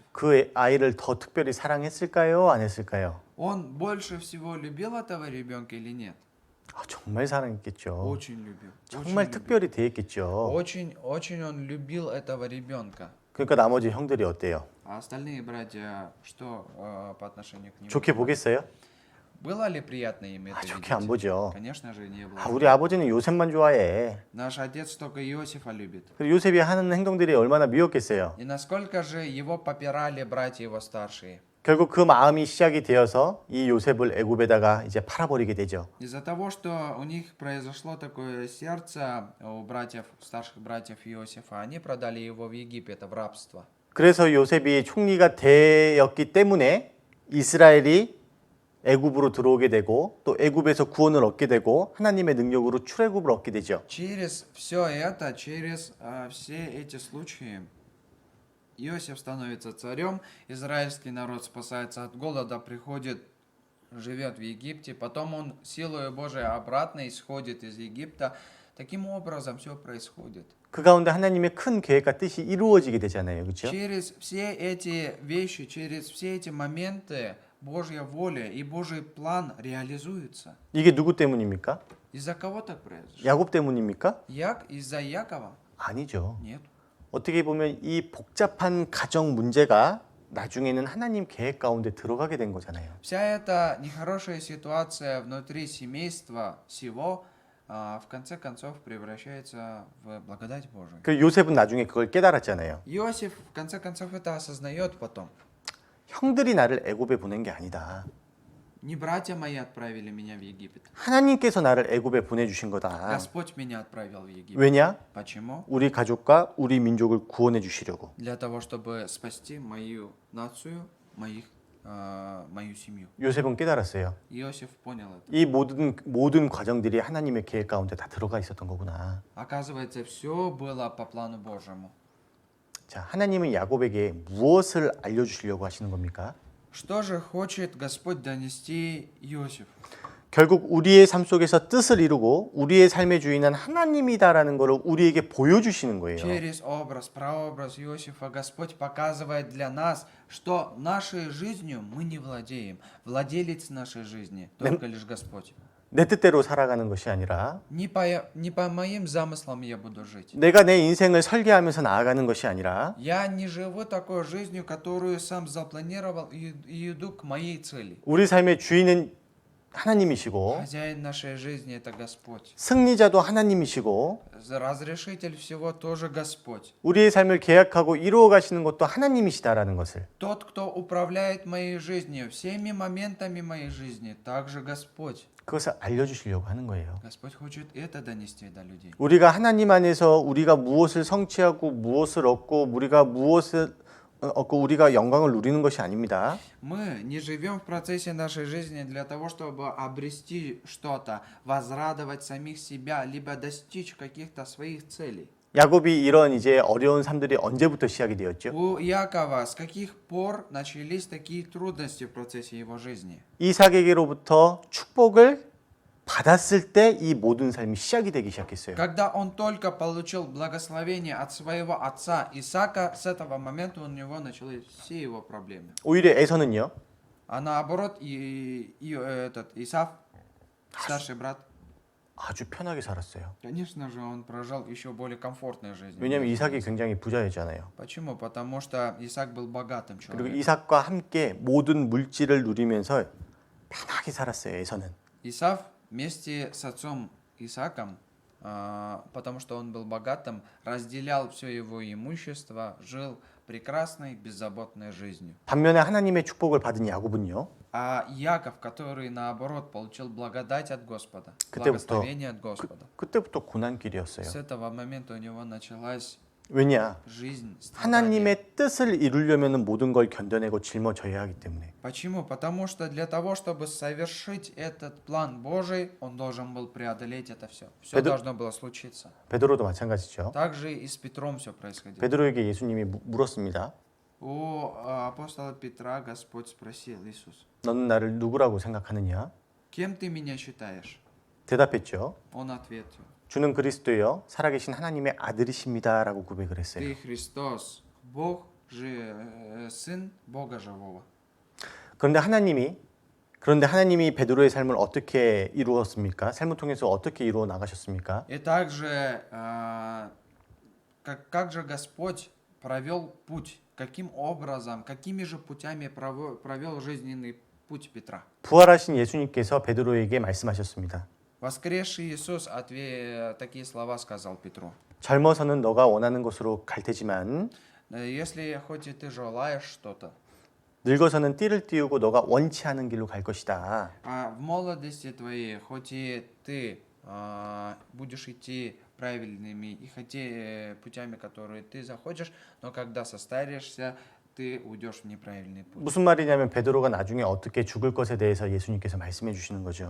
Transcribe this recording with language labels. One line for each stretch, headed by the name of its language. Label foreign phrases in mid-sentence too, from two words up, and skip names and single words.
Korean: 그 아이를 더 특별히 사랑했을까요? 안 했을까요?
Russian: Он больше всего любил этого ребенка или нет?
Korean: 정말 사랑했겠죠.
Russian: Очень любил.
Korean: 정말 특별히 대했겠죠.
Russian: Очень он любил этого ребенка.
Korean: 그러니까 나머지 형들이 어때요?
Russian: А остальные братья, что по отношению к нему?
Korean: 좋게 보겠어요?
Russian: Было ли приятно им это
Korean: 좋게 안
Russian: видеть?
Korean: 보죠.
Russian: Конечно же, не было.
Korean: 아, 우리 아버지는 요셉만 좋아해.
Russian: Наш отец только Иосифа любит.
Korean: 그리고 요셉이 하는 행동들이 얼마나 미웠겠어요.
Russian: И насколько же его попирали братья его старшие.
Korean: 결국 그 마음이 시작이 되어서 이 요셉을 애굽에다가 이제 팔아버리게 되죠.
Russian: Из-за того, что у них произошло такое сердце у братьев, старших братьев Иосифа, они продали его в Египет, в рабство.
Korean: 그래서 요셉이 총리가 되었기 때문에 이스라엘이 애굽으로 들어오게 되고 또 애굽에서 구원을 얻게 되고 하나님의 능력으로 출애굽을 얻게 되죠.
Russian: Через все это, через все эти случаи, Иосиф становится царем, израильский народ спасается от голода, приходит, живет в Египте, потом он силою Божией обратно исходит из Египта. Таким образом все происходит.
Korean: 그 가운데 하나님의 큰 계획과 뜻이 이루어지게 되잖아요. 그렇죠?
Russian: Через все эти вещи, через все эти моменты Божья воля и Божий план реализуются.
Korean: 이게 누구 때문입니까?
Russian: Из-за кого так произошло?
Korean: 야곱 때문입니까?
Russian: Из-за Якова?
Korean: 아니죠.
Russian: Нет.
Korean: 어떻게 보면 이 복잡한 가정 문제가 나중에는 하나님 계획 가운데 들어가게 된 거잖아요.
Russian: Вся эта нехорошая ситуация внутри семейства всего в конце концов превращается в благодать Божию.
Korean: 그 요셉은 나중에 그걸 깨달았잖아요.
Russian: Иосиф в конце концов это осознает потом.
Korean: 형들이 나를 애굽에 보낸 게 아니다.
Russian: Не братья мои отправили меня в Египет.
Korean: 하나님께서 나를 애굽에 보내주신 거다.
Russian: Господь меня отправил в Египет.
Korean: 왜냐?
Russian: Почему?
Korean: 우리 가족과 우리 민족을 구원해 주시려고.
Russian: Для того, чтобы спасти мою нацию, мою семью.
Korean: 요셉은 깨달았어요.
Russian: Иосиф понял это.
Korean: 이 모든 과정들이 하나님의 계획 가운데 다 들어가 있었던 거구나.
Russian: Оказывается, все было по плану Божьему.
Korean: 자, 하나님은 야곱에게 무엇을 알려주시려고 하시는 겁니까?
Russian: Что же хочет Господь донести Иосиф?
Korean: 결국 우리의 삶 속에서 뜻을 이루고 우리의 삶의 주인은 하나님이다라는 것을 우리에게 보여주시는 거예요.
Russian: Через образ, прообраз Иосифа Господь показывает для нас, что нашей жизнью мы не владеем. Владелец нашей жизни только лишь Господь.
Korean: 내 뜻대로 살아가는 것이 아니라
Russian: Не по моим замыслам я буду жить.
Korean: 내가 내 인생을 설계하면서 나아가는 것이 아니라
Russian: Я не живу такой жизнью, которую сам запланировал и иду к моей цели.
Korean: 우리 삶의 주인은 하나님이시고
Russian: Хозяин нашей жизни это Господь.
Korean: 승리자도 하나님이시고
Russian: Разрешитель всего тоже Господь.
Korean: 우리의 삶을 계약하고 이루어 가시는 것도 하나님이시다라는 것을
Russian: Тот, кто управляет моей жизнью, всеми моментами моей жизни, также Господь.
Korean: 그것을 알려주시려고 하는 거예요.
Russian: Господь хочет это донести до людей.
Korean: 우리가 하나님 안에서 우리가 무엇을 성취하고 무엇을 얻고 우리가 무엇을 얻고 우리가 영광을 누리는 것이 아닙니다.
Russian: Мы не живем в процессе нашей жизни для того, чтобы обрести что-то, возрадовать самих себя, либо достичь каких-то своих целей.
Korean: 야곱이 이런 이제 어려운 삶들이 언제부터 시작이 되었죠?
Russian: У Якова с каких пор начались такие трудности в процессе его жизни?
Korean: 이삭에게로부터 축복을 받았을 때 이 모든 삶이 시작이 되기 시작했어요.
Russian: Когда он только получил благословение от своего отца Исаака, с этого момента у него начались все его проблемы.
Korean: 오히려 에서는요.
Russian: А наоборот, Исав, старший брат,
Korean: 아주 편하게 살았어요.
Russian: конечно же, он прожил еще более комфортную жизнь.
Korean: 왜냐하면 이삭이 굉장히 부자였잖아요.
Russian: Почему? Потому что Исаак был богатым
Korean: 그리고
Russian: человеком.
Korean: 이삭과 함께 모든 물질을 누리면서 편하게 살았어요. 에서는.
Russian: Исав вместе с отцом Исааком, потому что он был богатым, разделял все его имущество, жил прекрасной, беззаботной жизнью.
Korean: 반면에 하나님의 축복을 받은 야곱은요.
Russian: А Яков, который наоборот получил благодать от Господа,
Korean: 그때부터
Russian: благословение от Господа,
Korean: 그때부터 고난길이었어요.
Russian: с этого момента у него началась
Korean: 왜냐?
Russian: жизнь страдания.
Korean: 하나님의 뜻을 이루려면 모든 걸 견뎌내고 짊어져야 하기 때문에.
Russian: Почему? Потому что для того, чтобы совершить этот план Божий, он должен был преодолеть это все. Все Петр- должно было случиться.
Korean: 베드로도 마찬가지죠.
Russian: Также и с Петром все происходило.
Korean: 베드로에게 예수님이 물었습니다.
Russian: У апостола Петра Господь спросил: Иисус,
Korean: 너는 나를 누구라고 생각하느냐?
Russian: кем ты меня считаешь?
Korean: 대답했죠.
Russian: Он ответил:
Korean: 주는 그리스도요 살아계신 하나님의 아들이십니다라고 고백을 했어요.
Russian: Ты Христос, Бог, Сын Бога живого.
Korean: 그런데 하나님이 베드로의 삶을 어떻게 이루었습니까? 삶을 통해서 어떻게 이루어 나가셨습니까?
Russian: И также, как же Господь провел путь, каким образом, какими же путями провел жизненный путь Петра.
Korean: 부활하신 예수님께서 베드로에게 말씀하셨습니다.
Russian: Воскресший Иисус такие слова сказал Петру.
Korean: 젊어서는 너가 원하는 곳으로 갈 테지만
Russian: Если хоть и ты желаешь что-то,
Korean: 늙어서는 띠를 띄우고 너가 원치 않은 길로 갈 것이다.
Russian: а в молодости твоей, хоть и ты будешь идти правильными и путями, которые ты захочешь, но когда состаришься, ты уйдешь в неправильный путь.
Korean: 무슨 말이냐면 베드로가 나중에 어떻게 죽을 것에 대해서 예수님께서 말씀해 주시는 거죠.